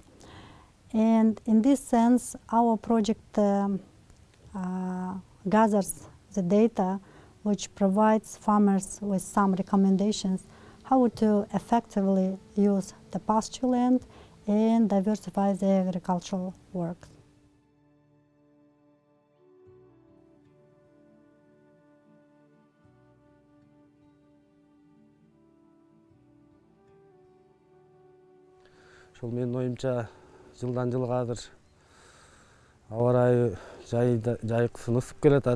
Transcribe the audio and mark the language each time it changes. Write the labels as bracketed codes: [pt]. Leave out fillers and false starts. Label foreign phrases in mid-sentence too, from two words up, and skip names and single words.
[en] And in this sense, our project gathers the data which provides farmers with some recommendations how to effectively use the pasture land and diversify their agricultural work. [ky] Ошол менин оюмча жылдан жылга азыр аба ырайы жайкысын ысып келатат.